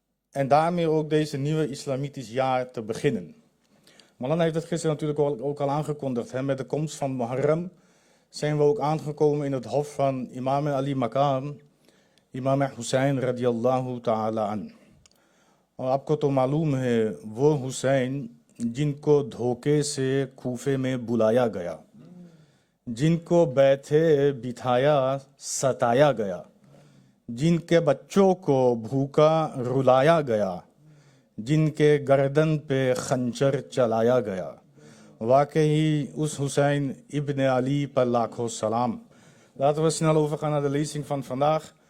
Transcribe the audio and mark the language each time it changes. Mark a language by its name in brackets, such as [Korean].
[Dutch] En daarmee ook deze nieuwe islamitisch jaar te beginnen. Maulana heeft het gisteren natuurlijk ook al aangekondigd. Hè? Met de komst van Muharram zijn we ook aangekomen in het hof van Imam Ali Maqam, Imam Hussein radiyallahu ta'ala an. [Hindi] और आपको तो मालूम है वो हुसैन जिनको धोखे से कूफे में बुलाया गया, जिनको बैठे बिठाया सताया गया, जिनके बच्चों को भूखा रुलाया गया, जिनके गर्दन पे खंजर चलाया गया, वाकई उस हुसैन इब्न अली पर लाखों सलाम. [Dutch] Laten we snel overgaan naar de lezing van vandaag.